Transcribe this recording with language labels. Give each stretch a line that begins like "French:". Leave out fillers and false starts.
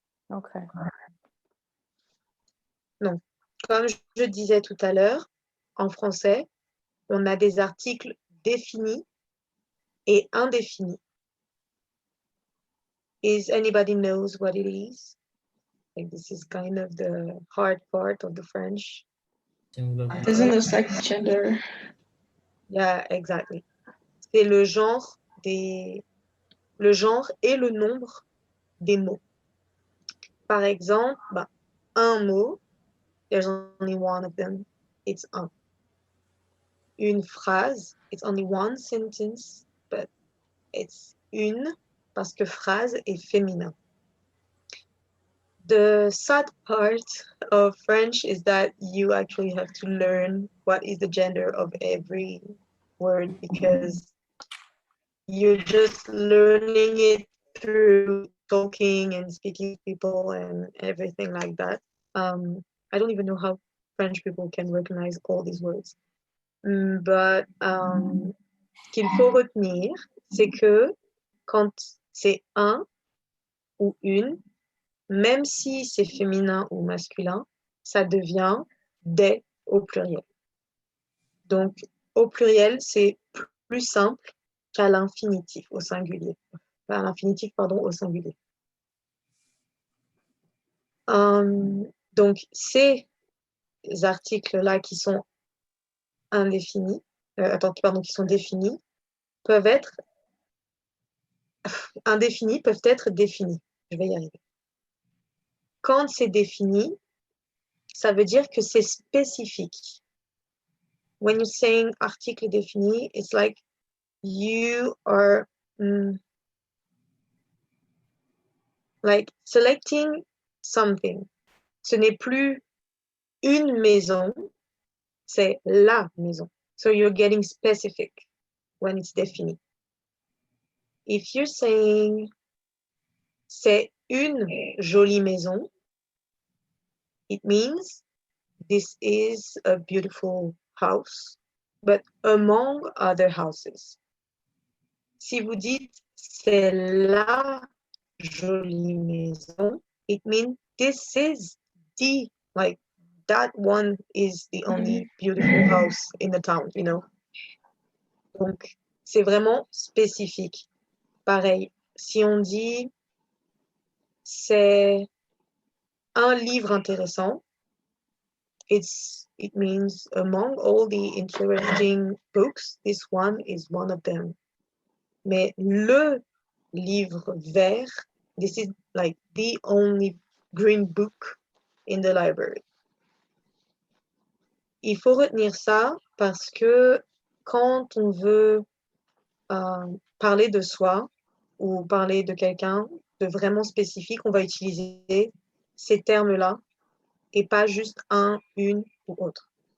English: Okay.
French: Donc, comme je disais tout à l'heure, en français, on a des articles définis et indéfinis.
English: Is anybody knows what it is? Like this is kind of the hard part of the French. Isn't this like gender? Yeah, exactly.
French: C'est le genre et le nombre des mots. Par exemple, un mot,
English: there's only one of them, it's un.
French: Une phrase,
English: it's only one sentence, but it's
French: une, parce que phrase est féminin.
English: The sad part of French is that you actually have to learn what is the gender of every word because you're just learning it through talking and speaking to people and everything like that. I don't even know how French people can recognize all these words.
French: But ce qu'il faut retenir, c'est que quand c'est un ou une, même si c'est féminin ou masculin, ça devient des au pluriel. Donc, au pluriel, c'est plus simple qu'à l'infinitif au singulier. À l'infinitif, pardon, au singulier. Donc, ces articles-là qui sont indéfinis, qui sont définis, peuvent être indéfinis, peuvent être définis. Je vais y arriver. Quand c'est défini, ça veut dire que c'est spécifique.
English: When you're saying article défini, it's like you are like selecting something.
French: Ce n'est plus une maison, c'est la maison.
English: So you're getting specific when it's défini. If you're saying
French: c'est une jolie maison,
English: it means this is a beautiful house, but among other houses.
French: Si vous dites c'est la jolie maison,
English: it means this is the, like, that one is the only beautiful house in the town, you know.
French: Donc, c'est vraiment spécifique. Pareil, si on dit c'est un livre intéressant,
English: it means among all the interesting books, this one is one of them.
French: Mais le livre vert,
English: this is like the only green book in the library.
French: Il faut retenir ça parce que quand on veut parler de soi ou parler de quelqu'un de vraiment spécifique, on va utiliser ces termes-là et pas juste un, une ou autre.